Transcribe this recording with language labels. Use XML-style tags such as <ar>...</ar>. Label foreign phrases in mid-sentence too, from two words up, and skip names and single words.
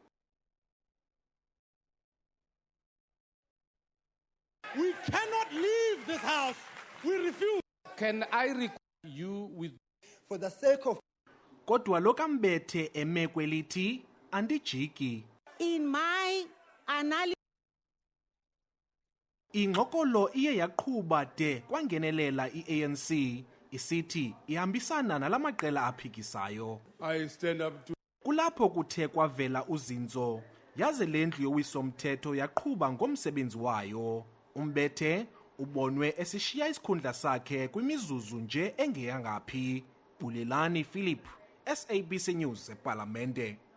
<en>We cannot leave this house. We refuse. Can I request you with For the sake of</en> <xh>Kodwa lokambethe eme kwelithi andijiki.</xh> <en>In my analysis,</en> <xh>Ingxokolo iye yaqhuba de kwangenelela i-ANC isithi ihambisana nalamaqela aphikisayo.</xh> <en>I stand up to</en> <xh>Kulapho kuthe kwavela uzinzo, yaze le ndlu yowiso-mthetho yaqhuba ngomsebenzi wayo. Umbethe ubonwe esishiya isikhundla sakhe kwimizuzu nje engeyangaphi. Bulelani Philip, SABC News, eParliamentary.</xh>